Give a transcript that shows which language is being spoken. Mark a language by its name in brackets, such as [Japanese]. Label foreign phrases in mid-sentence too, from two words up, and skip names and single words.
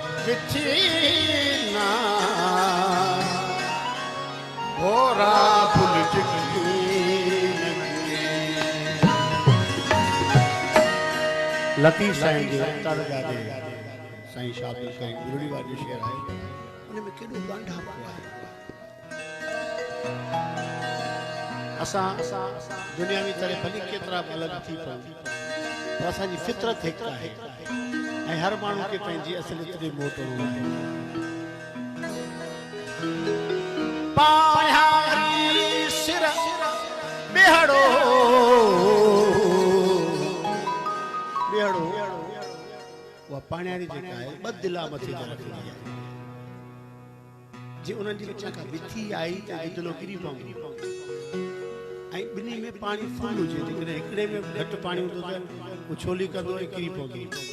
[Sindhi] विथीना भोरा फुल लतीफ़ साईं जे तरगा दे साईं शादी कई गुरुड़ी वाली शेर आहे उन में केॾो ॻंढापो आहे। असां दुनियावी तरह भली केतिरा अलॻि थी पऊं पर असांजी फितरत हिकु आहे ऐं हर माण्हू खे पंहिंजी असलियत ॾे मोटणो आहे। पायारी सिर बेहड़ो बेहड़ो उहा पाण्यारी जेका आहे ॿ दिला मथे ते रखंदी आहे जे उन्हनि जी विच खां विथी आई त दिलो किरी पवंदी ऐं ॿिन्ही में पाणी फुल हुजे जेकॾहिं हिकिड़े में घटि पाणी हूंदो त उहो छोली कंदो ऐं किरी पवंदी।